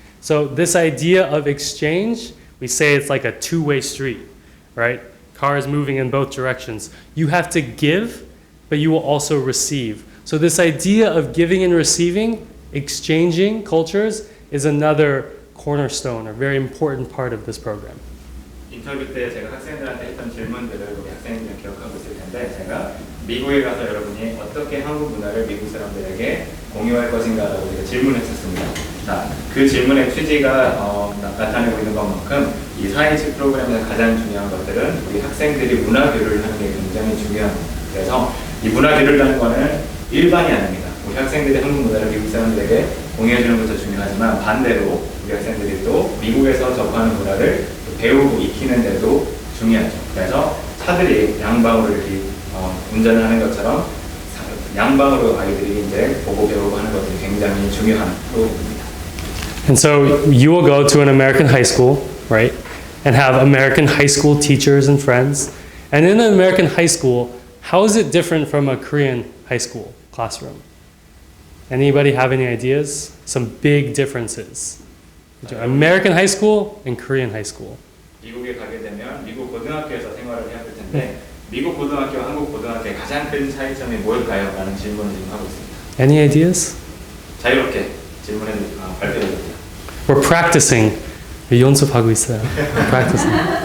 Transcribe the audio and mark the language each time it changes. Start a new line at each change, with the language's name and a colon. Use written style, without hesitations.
English: So this idea of exchange, we say it's like a two-way street, right? Cars moving in both directions. You have to give, but you will also receive. So this idea of giving and receiving, exchanging cultures, is another cornerstone or very important part of this program.
Korean: 인터뷰 때 제가 학생들한테 했던 질문들을 우리 학생들은 기억하고 있을 텐데 제가 미국에 가서 여러분이 어떻게 한국 문화를 미국 사람들에게 공유할 것인가라고 제가 질문했었습니다. 자, 그 질문의 취지가 나타내고 있는 것만큼 이 4.H 프로그램에서 가장 중요한 것들은 우리 학생들이 문화 교류를 하는 게 굉장히 중요합니다. 그래서 이 문화 교류를 하는 거는 일반이 아닙니다. 우리 학생들이 한국 문화를 미국 사람들에게 공유해 주는 것도 중요하지만 반대로 우리 학생들이 또 미국에서 접하는 문화를 배우고 익히는 데도 중요하죠. 그래서 차들이 양방으로 이렇게 운전을 하는 것처럼 양방으로 아이들이 이제 보고 배우고 하는 것들이 굉장히 중요한 프로그램입니다.
English: And so you will go to an American high school, right? And have American high school teachers and friends. And in an American high school, how is it different from a Korean high school classroom? Anybody have any ideas? Some big differences between American high school and Korean high school.
Korean: 미국에 가게 되면 미국 고등학교에서 생활을 해야 될 텐데 미국 고등학교와 한국 고등학교의 가장 큰 차이점이 뭘까요? 라는 질문을 지금 하고 있습니다.
English: Any ideas?
Korean: 자유롭게 발표해 주세요.
English: We're practicing.
Korean: 연습하고 있어요.
English: Practicing.